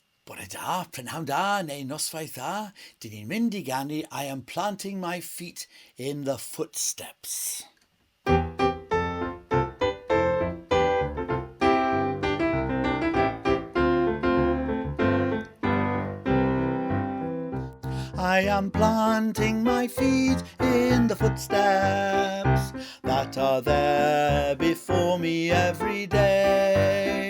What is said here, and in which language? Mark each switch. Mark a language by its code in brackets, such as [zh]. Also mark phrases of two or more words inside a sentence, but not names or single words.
[cy] Bore da, prynhawn da, neu noswaith da, dyn ni'n mynd I ganu [en] I am planting my feet in the footsteps. I am planting my feet in the footsteps that are there before me every day.